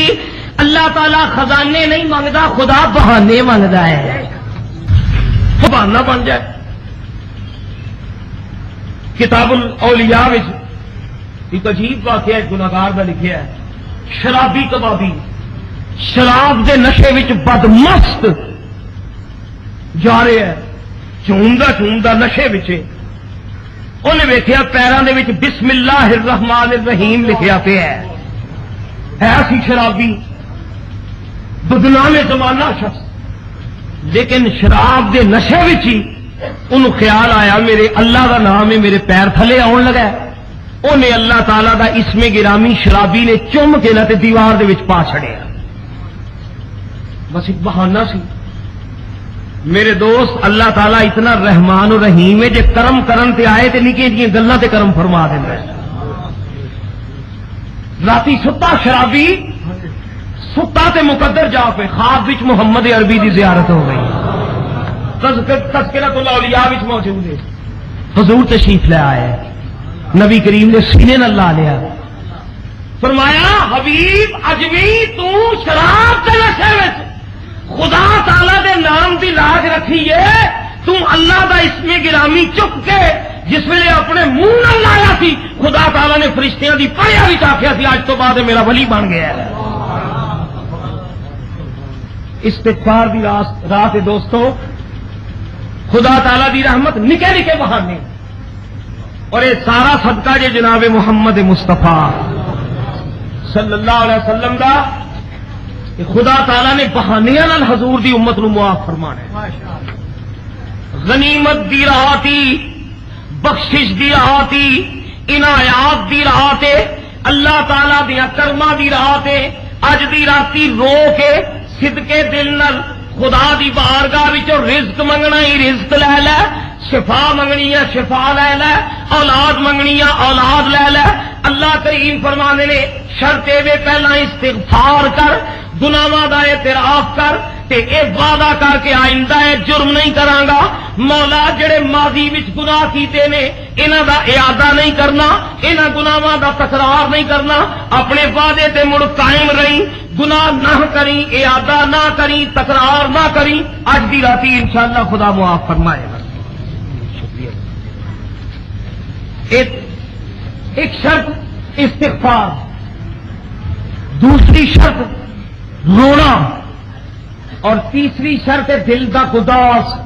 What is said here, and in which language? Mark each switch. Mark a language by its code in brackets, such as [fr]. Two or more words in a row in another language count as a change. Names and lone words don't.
[ur] اللہ تعالیٰ خزانے نہیں منگتا، خدا بہانے منگتا ہے، بہانہ بن جائے۔ [pa] کتاب الاولیاء وچ ایک عجیب واقعہ گناہگار دا لکھیا ہے، شرابی کبابی شراب دے نشے وچ بدمست جا رہے ہے، چوندا نشے وچ، انہیں ویکھیا پیراں دے وچ [ar] بسم اللہ الرحمن الرحیم [pa] لکھیا پیا ہے سی شرابی بدنام زمانہ شخص، لیکن شراب دے نشے وچ ہی انہوں خیال آیا میرے اللہ دا نام ہے، میرے پیر تھلے آن لگا ہے، انہیں اللہ تعالیٰ دا اسم گرامی شرابی نے چوم کے نہ تے دیوار دے وچ پا چھڑیا، بس ایک بہانہ سی۔ [ur] میرے دوست اللہ تعالیٰ اتنا رحمان و رحیم ہے، [pa] جے کرم کرن تے آئے تے نکے جی گلاں تے کرم فرما دیندا ہے۔ راتی ستا شرابی ستا تے مقدر جا پہ خواب وچ محمد عربی دی زیارت ہو گئی، تذکرۃ الاولیاء وچ موجود ہے، [ur] حضور تشریف لے آئے، [pa] نبی کریم نے سینے نال لا لیا، فرمایا حبیب اجمی تو شراب کے نشے وچ خدا تعالی دے نام دی لاج رکھی ہے، تو اللہ دا اسم گرامی چک کے جس ویلے اپنے منہ نال لایا سی خدا تعالی نے فرشتیاں دی پڑھیا وچ آکھیا سی اج تو بعد میرا ولی بن گیا ہے۔ استغفار دی رات دوستو، خدا تعالی دی رحمت نکے نکے بہانے، اور یہ سارا صدقہ جے جناب محمد مصطفیٰ [ar] صلی اللہ علیہ وسلم [pa] دا خدا تعالی نے بہانیاں نال حضور دی امت نو معاف فرمانا ہے۔ غنیمت دی راہ تی، بخشش دی راہ تی، عنایات دی راہ تے، اللہ تعالی دیا کرما دی راہ تے اج دی راتی رو کے صدقے دل نال خدا دی بارگاہ وچوں رزق منگنا ہی رزق لے لے، شفا منگنی ہے شفا لے لے، اولاد منگنی ہے اولاد لے لے۔ اللہ کریم فرمانے نے شرط وے پہلا استغفار کر، گناہاں دا اعتراف کر تے اے وعدہ کر کے آئندہ اے جرم نہیں کراں گا، مولا جڑے ماضی وچ گناہ کیتے نے انہاں دا اعادہ نہیں کرنا، انہاں گناہاں دا تکرار نہیں کرنا، اپنے وعدے تے مڑ قائم رہیں، گناہ نہ کریں، اعادہ نہ کریں، تکرار نہ کریں۔ اج دی راتی انشاءاللہ خدا معاف فرمائے گا۔ ایک شرط استغفار، دوسری شرط رونا، اور تیسری شرط دل دا گداس۔